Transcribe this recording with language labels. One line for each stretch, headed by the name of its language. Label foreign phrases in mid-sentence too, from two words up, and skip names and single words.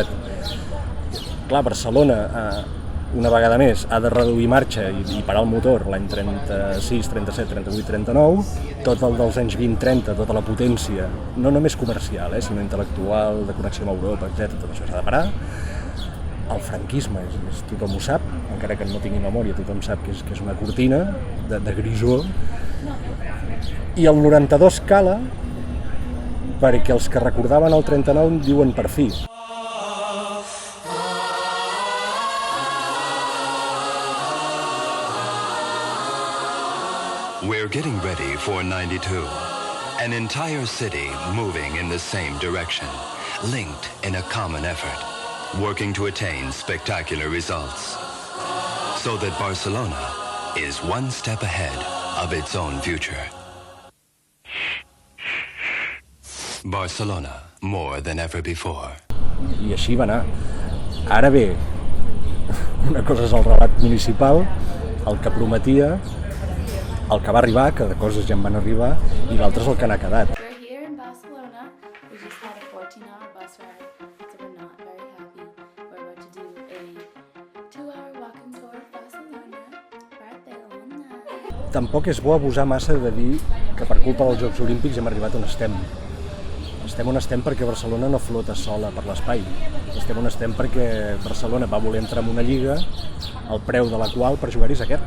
Catalan: Clar, Barcelona, una vegada més, ha de reduir marxa i parar el motor l'any 36, 37, 38, 39, tot el dels anys 20-30, tota la potència, no només comercial, sinó intel·lectual, de connexió amb Europa, etc. Tot això s'ha de parar. El franquisme, tothom ho sap, encara que no tingui memòria, tothom sap que és una cortina de grisó. I el 92 cala perquè els que recordaven el 39 diuen per fi.
English: We're getting ready for 92. An entire city moving in the same direction, linked in a common effort, working to attain spectacular results. So that Barcelona is one step ahead of its own future. Barcelona, more than ever before.
Catalan: I així va anar. Ara bé, una cosa és el relat municipal, el que prometia, el que va arribar, que de coses ja en van arribar, i l'altre és el que n'ha quedat.
English: We're here in Barcelona. We just had a 14-hour bus ride, so we're not very happy. We're about to do a 2-hour walking tour of Barcelona. Barcelona.
Catalan: Tampoc és bo abusar massa de dir que per culpa dels Jocs Olímpics hem arribat on estem. Estem on estem perquè Barcelona no flota sola per l'espai. Estem on estem perquè Barcelona va voler entrar en una lliga, el preu de la qual per jugar-hi és aquest.